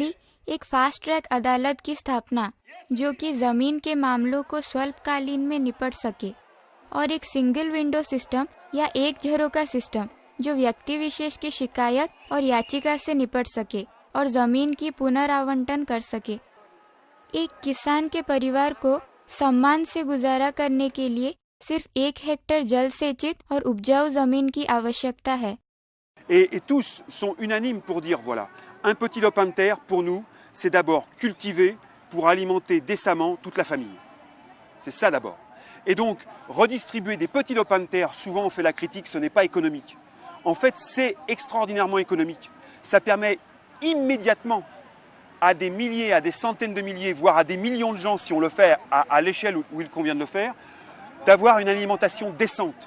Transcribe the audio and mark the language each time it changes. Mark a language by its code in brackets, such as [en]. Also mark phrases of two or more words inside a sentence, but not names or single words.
[hi] पहली, एक [en] fast track [hi] अदालत की स्थापना जो कि ज़मीन के मामलों को स्वल्पकालीन में निपट सके, और एक [en] single window system [hi] या एक झरोका सिस्टम जो व्यक्ति विशेष की शिकायत और याचिका से निपट सके और ज़मीन की पुनरावंटन कर सके। एक किसान के परिवार को सम्मान से गुजारा करने के लिए सिर्फ 1 हेक्टेयर जल सेचित और उपजाऊ जमीन की आवश्यकता है। [fr] Et tous sont unanimes pour dire voilà, un petit lopin de terre pour nous, c'est d'abord cultiver pour alimenter décemment toute la famille. C'est ça d'abord. Et donc, redistribuer des petits lopins de terre, souvent on fait la critique, ce n'est pas économique. En fait, c'est extraordinairement économique. Ça permet immédiatement à des milliers, à des centaines de milliers, voire à des millions de gens, si on le fait à l'échelle où il convient de le faire, d'avoir une alimentation décente.